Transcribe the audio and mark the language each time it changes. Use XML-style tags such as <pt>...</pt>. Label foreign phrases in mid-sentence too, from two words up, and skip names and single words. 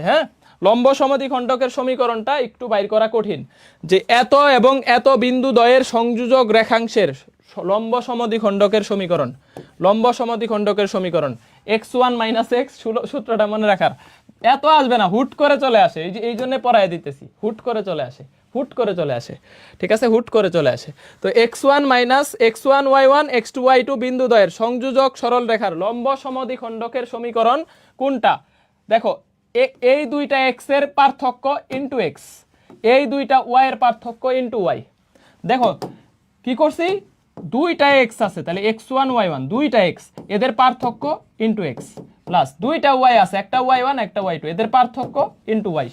<bn>হ্যাঁ, লম্ব সমদ্বিখণ্ডকের সমীকরণটা একটু বাইর করা কঠিন, যে এত এবং এত বিন্দু দ্বয়ের সংযোজক রেখাংশের লম্ব সমদ্বিখণ্ডকের সমীকরণ x1 - x, সূত্রটা মনে রাখার। এত আসবে না, হুট করে চলে আসে, এই জন্য পড়ায় দিতেছি, হুট করে চলে আসে। ঠিক আছে, হুট করে চলে আসে। তো x1 - x1 y1 x2 y2 বিন্দু দ্বয়ের সংযোজক সরল রেখার লম্ব সমদ্বিখণ্ডকের সমীকরণ কোনটা? দেখো এই দুইটা x এর পার্থক্য ইনটু x, এই দুইটা y এর পার্থক্য ইনটু y। দেখো কি করছি, দুইটা x আছে, তাহলে x1 y1 দুইটা x, এদের পার্থক্য ইনটু x, প্লাস দুইটা y আছে, একটা y1 একটা y2, এদের পার্থক্য ইনটু y।</bn>